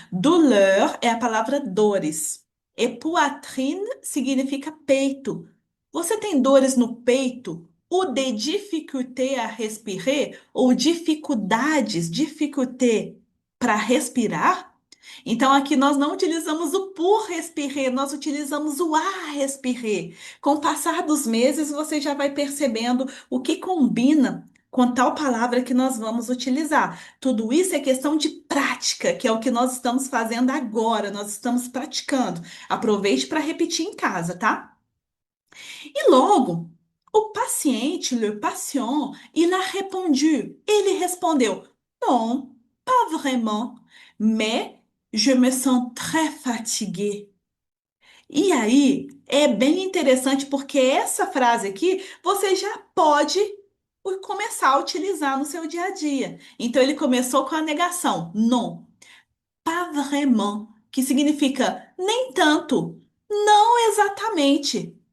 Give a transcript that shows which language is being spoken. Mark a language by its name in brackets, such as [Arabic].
[Portuguese] Douleur é a palavra dores. E poitrine significa peito. Você tem dores no peito? [French] Ou de difficulté à respirer? [Portuguese] Ou dificuldades, difficulté para respirar? Então aqui nós não utilizamos o [French] pour respirer, [Portuguese] nós utilizamos o [French] à respirer. [Portuguese] Com o passar dos meses, você já vai percebendo o que combina com tal palavra que nós vamos utilizar. Tudo isso é questão de prática, que é o que nós estamos fazendo agora, nós estamos praticando. Aproveite para repetir em casa, tá? E logo, o paciente, [French] le patient, il a répondu. [Portuguese] Ele respondeu: [French] Non, pas vraiment, mais je me sens très fatigué. [Portuguese] E aí, é bem interessante porque essa frase aqui você já pode começar a utilizar no seu dia a dia. Então, ele começou com a negação, [French] non, pas vraiment, [Portuguese] que significa nem tanto, não exatamente.